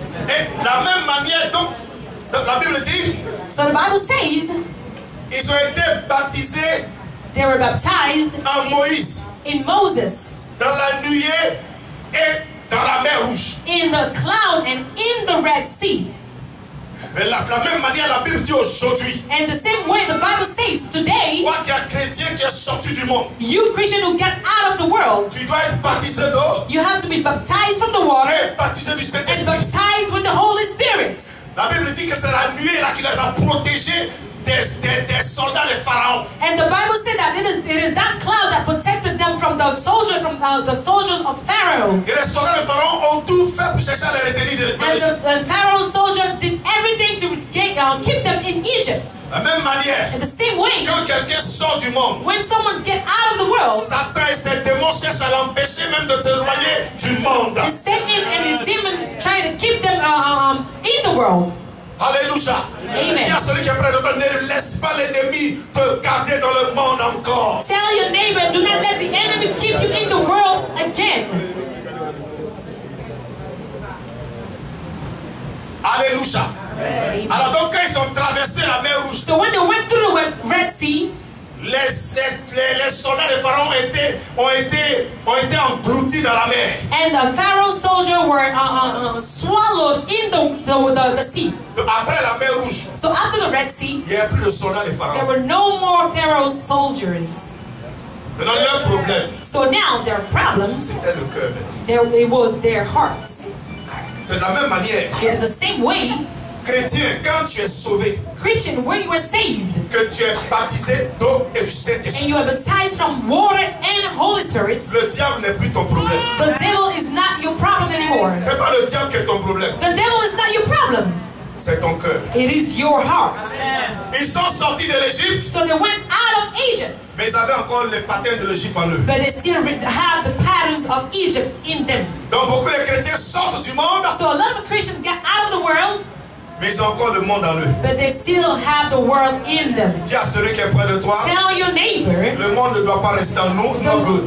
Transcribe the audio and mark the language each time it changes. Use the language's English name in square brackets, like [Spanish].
[French] Et de la même manière, donc, la Bible dit, [English] So the Bible says [French] ils ont été baptisés [English] they were baptized [French] en Moïse, [English] in Moses, [French] dans la nuée et dans la mer Rouge. [English] in the cloud and in the Red Sea. [French] Et de la même manière, la Bible dit aujourd'hui, [English] And the same way the Bible says today, [French] toi qui es chrétien qui est sorti du monde, [English] you Christian who get out of the world, [French] tu dois être baptisé d'eau [English] you have to be baptized from the water [French] et baptisé du [English] and [French] Saint-Esprit. [English] baptized with the Holy Spirit. [French] La Bible dit que c'est la nuée là qui les a protégés des soldats de Pharaon. [English] And the Bible said that it is that cloud that protected them from the soldiers of Pharaoh. [French] Et les soldats de Pharaon ont tout fait pour chercher à les retenir dans l'Égypte. [English] And Pharaoh's soldiers did everything to keep them in Egypt. [French] De la même manière, [English] In the same way, [French] quand quelqu'un sort du monde, [English] when someone get out of the world, [French] Satan et ses démons cherchent à l'empêcher même de s'éloigner du monde. [English] and Satan and his demons try to keep them in the world. [French] Alléluia. [English] Amen. [French] Dis à celui qui est près de toi, ne laisse pas l'ennemi te garder dans le monde encore. [English] Tell your neighbor, do not let the enemy keep you in the world again. [French] Alléluia. [English] Amen. [French] Alors donc quand ils ont traversé la mer Rouge, [English] So when they went Sea. [French] Les soldats de Pharaon ont été engloutis dans la mer. [English] And the Pharaoh's soldiers were swallowed in the sea. [French] Après la mer Rouge, [English] So after the Red Sea, [French] il n'y a plus de soldats de [English] there [French] Pharaon. [English] were no more Pharaoh's soldiers. [French] Maintenant, leur problème, [English] So now their problems, [French] c'était le cœur maintenant. [English] it was their hearts. [French] C'est de la même manière. [English] In the same way, [French] Chrétien, quand tu es sauvé, [English] Christian, when you were saved [French] que tu es baptisé d'eau et du [English] and [French] Saint-Esprit, [English] you are baptized from water and Holy Spirit, [French] le diable n'est plus ton problème. [English] the devil is not your problem anymore. [French] C'est pas le diable qui est ton problème, [English] The devil is not your problem. [French] c'est ton cœur. [English] It is your heart. [French] Ils sont sortis de l'Égypte, [English] So they went out of Egypt, [French] mais ils avaient encore les patterns de l'Égypte en eux. [English] but they still have the patterns of Egypt in them. [French] Donc beaucoup de chrétiens sortent du monde, [English] So a lot of Christians get out of the world, [French] mais ils ont encore le monde en eux. [English] but they still have the world in them. [French] Dis à celui qui est près de toi, [English] Tell your neighbor, [French] le monde ne doit pas rester en nous, [English] no good.